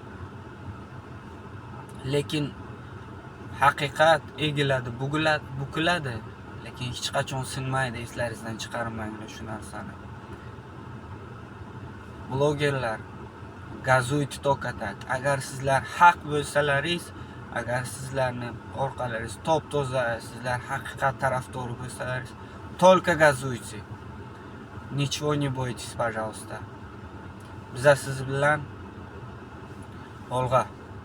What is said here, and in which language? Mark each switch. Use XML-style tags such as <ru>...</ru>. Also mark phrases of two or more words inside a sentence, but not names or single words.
<uz>Lekin haqiqat egiladi, bukiladi, lekin hech qachon sinmaydi. Eslaringizdan chiqarmanglar shu narsani. Blogerlar, gazuyt to'katak. Agar sizlar haq bo'lsalaringiz, agar sizlarni orqalaringiz top-toza, sizlar haqiqat tarafdori bo'lsalaringiz,</uz> <ru>только газуйте. Ничего не бойтесь, пожалуйста.</ru> <uz>Biz siz bilan olg'a</uz>